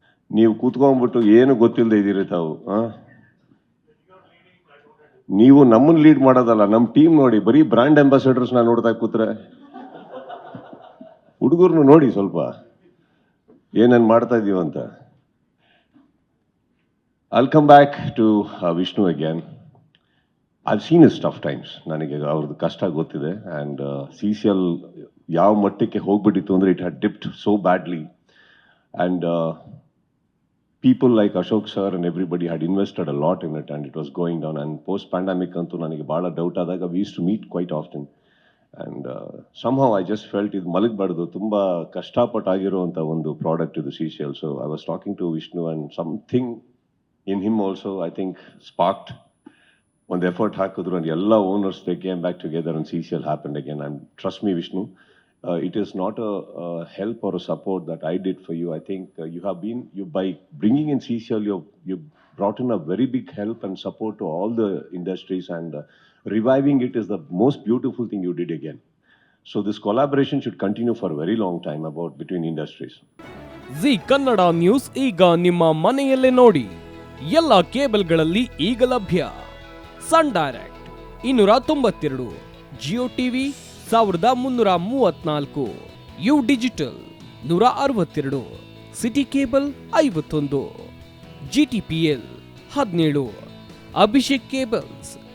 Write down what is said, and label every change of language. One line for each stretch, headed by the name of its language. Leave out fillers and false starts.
Kannada: ನೀವು ಕೂತ್ಕೊಂಡ್ಬಿಟ್ಟು ಏನು ಗೊತ್ತಿಲ್ಲದೆ ಇದ್ದೀರಿ ತಾವು. ನೀವು ನಮ್ಮನ್ನು ಲೀಡ್ ಮಾಡೋದಲ್ಲ, ನಮ್ಮ ಟೀಮ್ ನೋಡಿ ಬರೀ ಬ್ರ್ಯಾಂಡ್ ಅಂಬಾಸಿಡರ್ಸ್ನ ನೋಡ್ತಾ ಕೂತ್ರೆ. ಹುಡುಗರ್ನು ನೋಡಿ ಸ್ವಲ್ಪ ಏನೇನು ಮಾಡ್ತಾ ಇದೀವಂತ.
English: I'll come back to Vishnu again. I've seen his tough times.
Kannada: ನನಗೆ ಅವ್ರದ್ದು ಕಷ್ಟ ಗೊತ್ತಿದೆ. ಆ್ಯಂಡ್ CCL ಯಾವ ಮಟ್ಟಕ್ಕೆ ಹೋಗ್ಬಿಟ್ಟಿತ್ತು ಅಂದರೆ
English: It had dipped so badly. And people like Ashok sir and everybody had invested a lot in it, and it was going down. And post pandemic
Kannada: antu nanige baala doubt adaga
English: we used to meet quite often, and somehow I just felt
Kannada: idu malagibadu, tumba kashtapat agiruvanta ಒಂದು product ಇದು CCL.
English: So I was talking to Vishnu, and something in him also I think sparked
Kannada: ಒಂದು effort ಹಾಕಿದ್ರು,
English: and
Kannada: ಎಲ್ಲ owners
English: they came back together and CCL happened again. And trust me Vishnu, it is not a help or a support that I did for you. I think you by bringing in CCL, you brought in a very big help and support to all the industries, and reviving it is the most beautiful thing you did again. So this collaboration should continue for a very long time between industries.
Kannada: G Kannada news ಈಗ ನಿಮ್ಮ ಮನೆಯಲ್ಲೇ ನೋಡಿ. ಎಲ್ಲ ಕೇಬಲ್ಗಳಲ್ಲಿ ಈಗ ಲಭ್ಯ. ಸನ್ direct 292, Jio TV 1334, U digital 162, city cable 51, GTPL 17, Abhishek cables